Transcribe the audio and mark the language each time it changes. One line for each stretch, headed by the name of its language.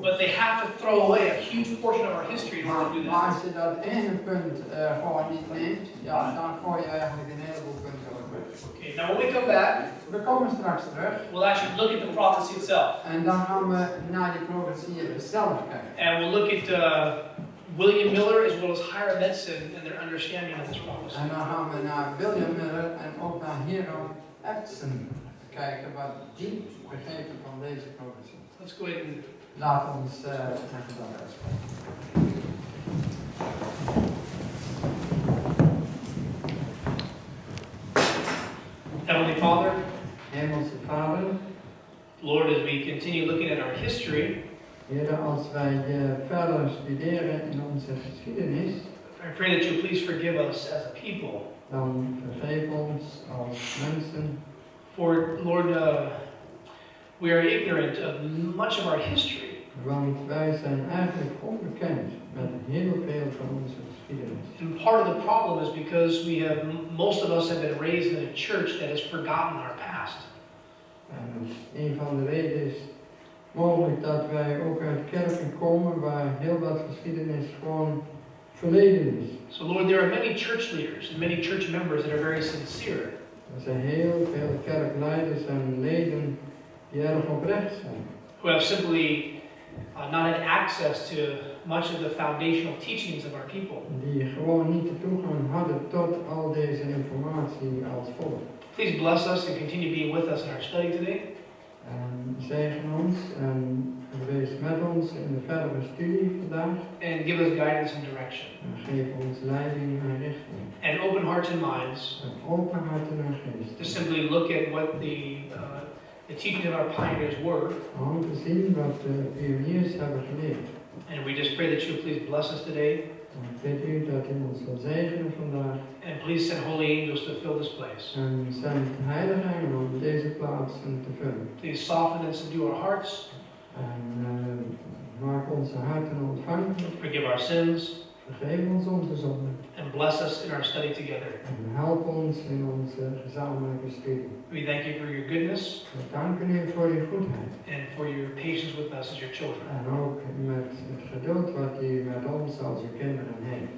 English: But they have to throw away a huge portion of our history in order to do
Dutch: Maar
English: that.
Dutch: als je dat ene punt gewoon niet neemt, ja, dan gooi je eigenlijk een heleboel punten op weg.
English: Okay, now when we come back,
Dutch: We komen straks terug
English: we'll actually look at the prophecy itself.
Dutch: en dan gaan we naar die profetie zelf kijken.
English: And we'll look at William Miller as well as higher medicine and their understanding of this prophecy.
Dutch: En dan gaan we naar William Miller en ook naar Hero Edson kijken wat die begrepen van deze profetie.
English: Let's go ahead and
Dutch: Laat ons zeggen dat uitspreken.
English: Heavenly Father,
Dutch: Hemelse Vader,
English: Lord, as we continue looking at our history,
Dutch: Heer, als wij verder studeren in onze geschiedenis,
English: I pray that you please forgive us as a people.
Dutch: dan vergeef ons als mensen.
English: For, Lord, we are ignorant of much of our history.
Dutch: Want wij zijn eigenlijk onbekend met heel veel van onze geschiedenis.
English: And part of the problem is because most of us have been raised in a church that has forgotten our past.
Dutch: En een van de redenen is mogelijk dat wij ook uit kerken komen waar heel wat geschiedenis gewoon verleden is.
English: So Lord, there are many church leaders and many church members that are very sincere.
Dutch: Er zijn heel veel kerkleiders en leden die erg oprecht zijn.
English: Who have simply not had access to much of the foundational teachings of our people.
Dutch: Die gewoon niet de toegang hadden tot al deze informatie als volgt.
English: Please bless us and continue being with us in our study today.
Dutch: En zegen ons en wees met ons in de verdere studie vandaag.
English: And give us guidance and direction.
Dutch: En geef ons leiding en richting.
English: And open hearts and minds
Dutch: En open harten en geest.
English: to simply look at what the teachings of our pioneers were.
Dutch: Om te zien wat de pioniers hebben geleerd.
English: And we just pray that you please bless us today.
Dutch: En ik bid u dat u ons zal zegenen vandaag.
English: And please send holy angels to fill this place.
Dutch: En zend heilige engelen om deze plaatsen te vullen.
English: Please soften and subdue our hearts.
Dutch: En maak onze harten ontvankelijk.
English: Forgive our sins.
Dutch: Vergeef ons onze zonden.
English: And bless us in our study together.
Dutch: En help ons in onze gezamenlijke studie.
English: We thank you for your goodness
Dutch: We danken u voor uw goedheid.
English: and for your patience with us as your children.
Dutch: En ook met het geduld wat u met ons als uw kinderen heeft.